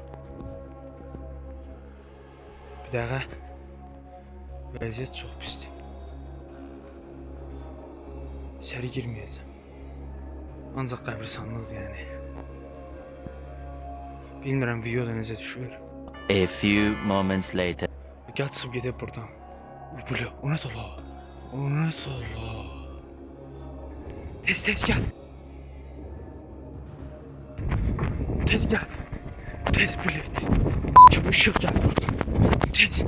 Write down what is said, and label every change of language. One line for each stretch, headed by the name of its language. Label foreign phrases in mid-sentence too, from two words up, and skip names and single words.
Azerbaijani: Bir dəqiqə. Vəziyyət çox pisdir. İçəri girməyəcəm. Ancaq qəbristanlıqdır yəni. Bilmirəm videoda necə düşür.
English: A few moments later.
Azerbaijani: Gəl çıxıb gedək buradan. Uy, o nə də la? O nə də la? Tez gəl. Tez gəl. Tez bilet. Kim ışıq gəl buradan. Tez.